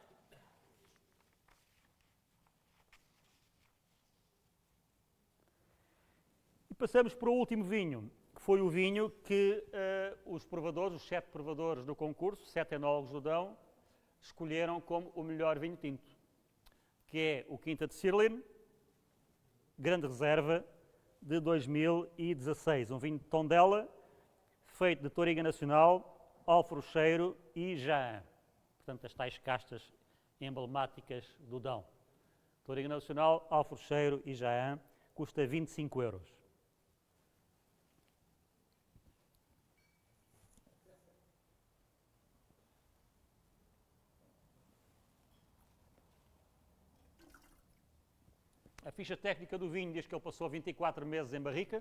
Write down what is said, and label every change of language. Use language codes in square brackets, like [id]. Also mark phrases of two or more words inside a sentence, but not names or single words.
[pt] Passamos para o último vinho, que foi o vinho que os provadores, os 7 provadores do concurso, 7 enólogos do Dão, escolheram como o melhor vinho tinto, que é o Quinta de Sirlin, Grande Reserva, de 2016. Um vinho de Tondela, feito de Touriga Nacional, Alfrocheiro e Jahan. Portanto, as tais castas emblemáticas do Dão. Touriga Nacional, Alfrocheiro e Jahan, custa 25 euros. A ficha técnica do vinho diz que ele passou 24 meses em barrica.